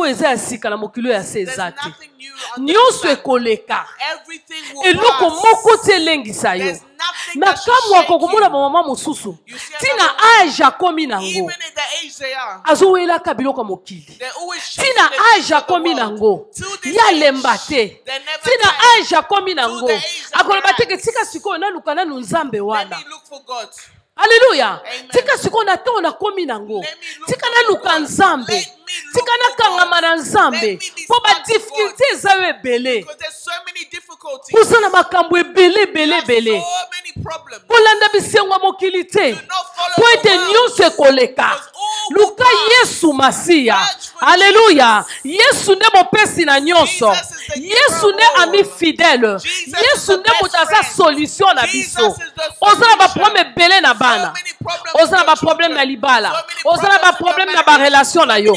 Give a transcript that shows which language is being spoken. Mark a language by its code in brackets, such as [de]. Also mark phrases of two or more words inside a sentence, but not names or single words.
[en] past. [ln] eza ya sika na mokili oyo ya se [en] There's [ln] eza te. [en] nothing new under [ln] Nyonso [en] the sun. [ln] ekoleka. [en] Everything will [ln] Eloko [en] pass. [ln] moko te elengisa yo. [en] There's nothing [ln] Na [en] that should [ln] kamwa [en] shake [ln] kokomona [en] you. [ln] bamama mosusu [en] You see [ln] ntina [en] another [ln] age akomi nango [en] Even at the age they are, [ln] azowelaka biloko ya mokili [en] they're always chasing [ln] ntina [en] the things [ln] age [en] of the [ln] akomi [en] world. [ln] nango [en] Till this [ln] ye [en] age, [ln] alemba te [en] they never [ln] ntina [en] tire. [ln] age akomi nango [en] the age that [ln] akoloba [en] they [ln] teke [en] are. [ln] tika sikoyo naluka nanu nzambe [en] Let [ln] wana [en] me look for God. Alleluya. Amen. [ln] Tika sikoyo na ntongo nakomi nango [en] Let me look [ln] tika [en] for [ln] naluka [en] God. [ln] nzambe [en] Let me look [ln] tika [en] for [ln] nakangama na [en] God. [ln] nzambe [en] Let me be [ln] mpo [en] smart to [ln] badifficulté eza yo ebele [en] Because there's so many difficulties. [ln] koza na makambo ebele ebele [en] There's [ln] ebele [en] so many problems. [ln] kolanda bisengo ya mokili te [en] Do not follow [ln] po [en] the [ln] ete [en] world. [ln] nyonso ekoleka [en] Because all [ln] luka yesu masiya. Alléluia. Yesu ne mopesi na nyonso. Yesu ne ami fidèle. Yesu ne mutaza solution na biso. Ozala ba problème belé na bana. Ozala ba problème na libala. Ozala ba problème na ba relation na yo.